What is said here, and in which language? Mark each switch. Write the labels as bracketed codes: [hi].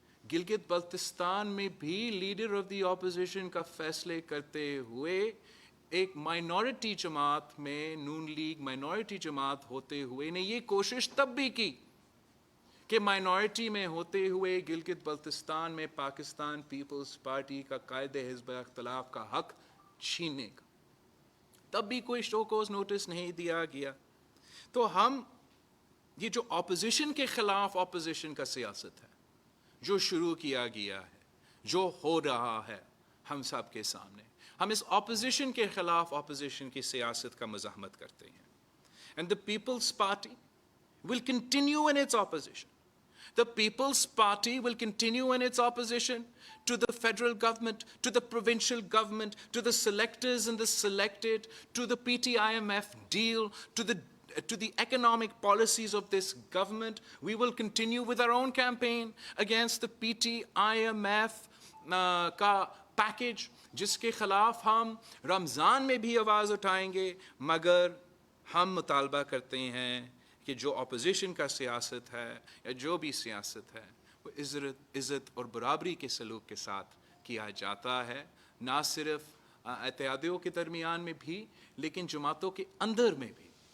[hi] गिलगित बल्तिस्तान में भी leader of the opposition का फैसले करते हुए एक माइनॉरिटी जमात में, नून लीग माइनॉरिटी जमात होते हुए ने ये कोशिश तब भी की कि माइनॉरिटी में होते हुए गिलगित बल्तिस्तान में पाकिस्तान पीपल्स पार्टी का कायदे हिज़्ब इख्तिलाफ का हक छीनने का, तब भी कोई शो कोज नोटिस नहीं दिया गया। तो हम ये जो ऑपोजिशन के खिलाफ ऑपोजिशन का सियासत है जो शुरू किया गया है, जो हो रहा है हम सब के सामने, हम इस ऑपोजिशन के खिलाफ ऑपोजिशन की सियासत का मज़ाहमत करते हैं। [en] And the People's Party will continue in its opposition. The People's Party will continue in its opposition to the federal government, to the provincial government, to the selectors and the selected, to the PT-IMF deal, to the economic policies of this government. We will continue with our own campaign against the PT-IMF [hi] का package, जिसके खिलाफ हम रमज़ान में भी आवाज़ उठाएंगे, मगर हम मुतालबा करते हैं कि जो अपोजिशन का सियासत है या जो भी सियासत है वो इज़्ज़त और बराबरी के सलूक के साथ किया जाता है, ना सिर्फ इत्तेहादियों के दरमियान में भी लेकिन जमातों के अंदर में भी।